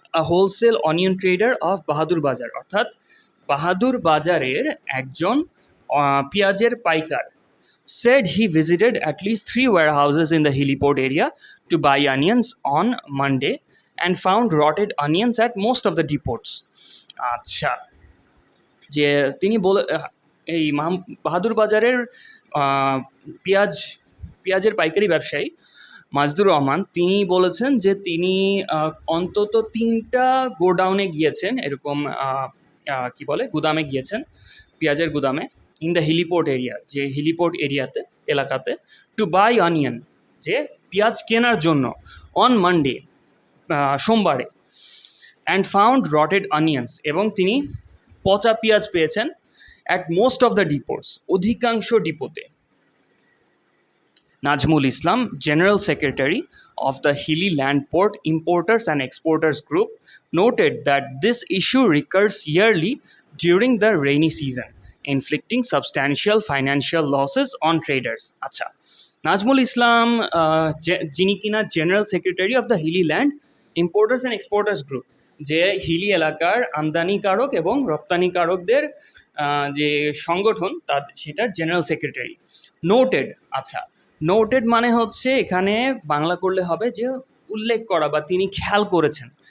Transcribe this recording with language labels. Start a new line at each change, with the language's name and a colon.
English: wholesale onion trader of
Bangla: বাহাদুর বাজার অর্থাৎ বাহাদুর বাজারের একজন পেঁয়াজের পাইকার।
English: Said he visited at least 3 warehouses in the heliport area to buy onions on Monday and found rotted onions at most of the depots.
Bangla: আচ্ছা, যে তিনি এই বাহাদুর বাজারের পেঁয়াজের পাইকারি ব্যবসায়ী মাজদুর রহমান তিনি বলেছেন যে তিনি অন্তত 3টা গোডাউনে গিয়েছেন, এরকম কি বলে গুদামে গিয়েছেন, পেঁয়াজের গুদামে,
English: in the heliport area,
Bangla: যে হেলিপোর্ট এলাকাতে,
English: to buy onion,
Bangla: যে পেঁয়াজ কেনার জন্য,
English: on Monday,
Bangla: সোমবারে,
English: and found rotted onions,
Bangla: এবং তিনি পচা পেঁয়াজ পেয়েছেন
English: at most of the depots,
Bangla: অধিকাংশ ডিপোতে।
English: Najmul Islam, General Secretary of the Hilly Land Port Importers and Exporters Group, noted that this issue recurs yearly during the rainy season, inflicting substantial financial losses on traders.
Bangla: আচ্ছা, নাজমুল ইসলাম যিনি কিনা
English: general secretary of the Hili land importers and exporters group,
Bangla: যে হিলি এলাকার আমদানিকারক এবং রপ্তানিকারকদের যে সংগঠন সেটার general secretary. Noted, আচ্ছা, নোটেড মানে হচ্ছে এখানে বাংলা করলে হবে যে উল্লেখ করা বা তিনি খেয়াল করেছেন।